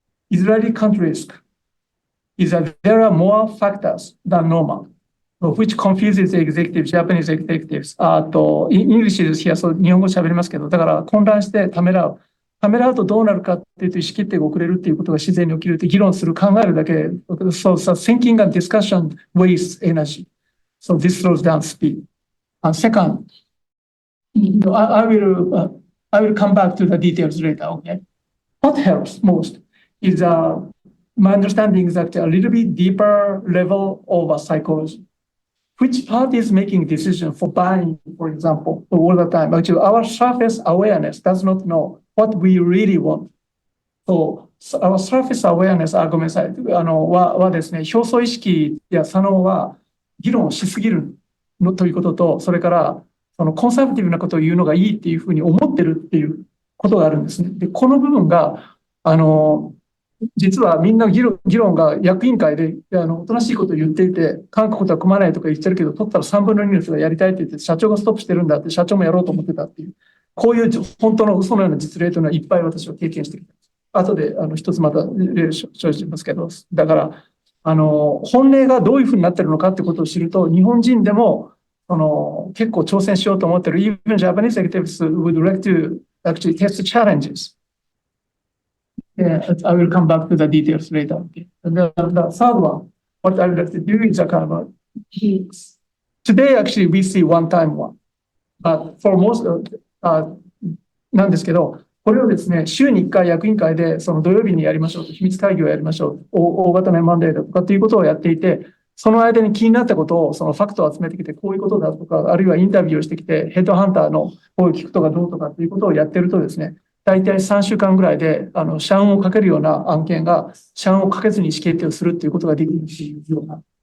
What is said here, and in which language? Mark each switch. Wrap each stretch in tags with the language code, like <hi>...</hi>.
<en>Israeli country risk is that there are more factors than normal, which confuses the executives, Japanese executives.</en> <ja>イングリッシュです。日本語喋りますけど、だから混乱してためらう。ためらうとどうなるかっていうと、意思決定が遅れるっていうことが自然に起きるって議論する、考えるだけ。</ja> <en>So, thinking and discussion wastes energy. So this slows down speed. And second, I will come back to the details later, okay? What helps most is my understanding is that a little bit deeper level of psychology. Which party is making decision for buying, for example, all the time? Actually, our surface awareness does not know what we really want. So, our surface awareness</en> <ja>ごめんなさい。はですね、表層意識や左脳は議論をしすぎるのということと、それから、コンサバティブなことを言うのがいいっていうふうに思ってるっていうことがあるんですね。で、この部分が、実はみんな議論が役員会でおとなしいことを言っていて、韓国とは組まないとか言ってるけど、取ったら3分の2の人がやりたいって言って、社長がストップしてるんだって、社長もやろうと思ってたっていう、こういう本当の嘘のような実例というのはいっぱい私は経験してきた。後で一つまた例を紹介しますけど、だから、本音がどういうふうになってるのかってことを知ると、日本人でも結構挑戦しようと思ってる、</ja> <en>even Japanese executives would like to actually test challenges. Yeah, I will come back to the details later. Okay. And the third one, what I would like to do is a kind of today actually we see one-time one. But for most</en> <ja>なんですけど、これをですね、週に1回役員会でその土曜日にやりましょうと、秘密会議をやりましょう、大型の M&A だとかっていうことをやっていて、その間に気になったことを、そのファクトを集めてきて、こういうことだとか、あるいはインタビューをしてきて、ヘッドハンターの声を聞くとかどうとかっていうことをやってるとですね、大体3週間ぐらいで、社運をかけるような案件が、社運をかけずに意思決定をするっていうことができるっていうような。</ja>